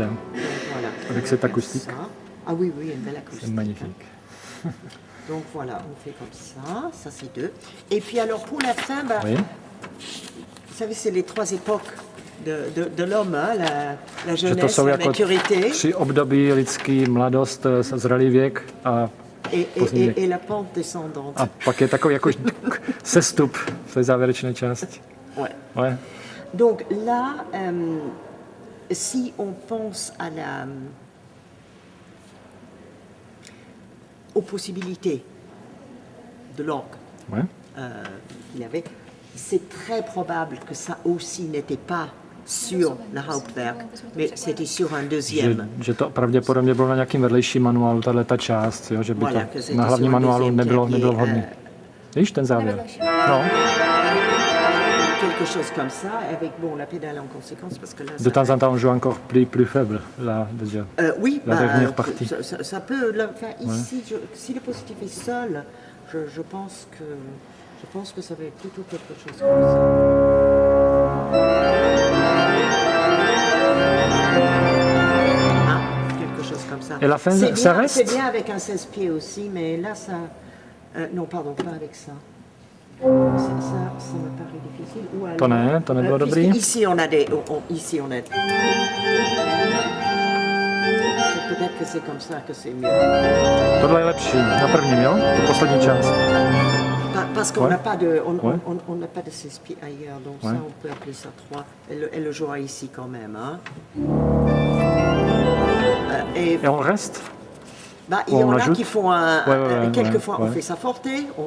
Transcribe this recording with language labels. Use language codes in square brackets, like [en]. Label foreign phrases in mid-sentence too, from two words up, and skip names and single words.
[fr] Donc, voilà. Avec cette acoustique. Ça. Ah oui, une belle acoustique. C'est magnifique. Donc voilà, on fait comme ça c'est 2. Et puis alors pour la fin, vous savez, c'est les 3 époques de l'homme, hein, la jeunesse, la maturité. [cs] 3 období lidský, mladost, zralý věk a [fr] et la pente descendante. [cs] A pak je takový jako sestup v té závěrečné části. [fr] Ouais. Donc là, si on pense aux possibilités de l'orgue qu'il y avait, c'est très probable que ça aussi n'était pas sur le Hauptwerk, mais c'était sur un deuxième. [cs] Že to pravděpodobně bylo na nějakým vedlejším manuálu, tato část, jo, že by [fr] Voilà, [cs] to [fr] que c'était [cs] na hlavním [fr] sur un [cs] manuálu [fr] deuxième [cs] nebylo [fr] clavier, [cs] vhodné. Víš, ten závěr? No, [fr] quelque chose comme ça, avec bon, la pédale en conséquence, parce que là, de temps en temps, on joue encore plus faible, là, déjà. oui, La dernière partie. ça peut. Enfin, ici, si le positif est seul, je pense que ça va être plutôt quelque chose comme ça. Ah, quelque chose comme ça. Et la fin, C'est ça bien, reste? C'est bien avec un 16 pieds aussi, mais là, ça. Non, pardon, pas avec ça. Ça me paraît difficile. Ou alors, [cs] To nebylo dobrý. [fr] Ici, on a des. Ici, on a. Peut-être que c'est comme ça que c'est mieux. [cs] Tohle je lepší, na prvním, jo? To poslední část. [fr] Parce qu'on Ouais. n'a pas de, Ouais. on n'a pas de 16 pieds ailleurs, donc Ouais. ça, on peut appeler ça 3. Elle le jouera ici quand même. Hein. Et Et on reste? bah, il y on en a l'ajoute. qui font un. Ouais, quelquefois, on ouais. fait ça forte, on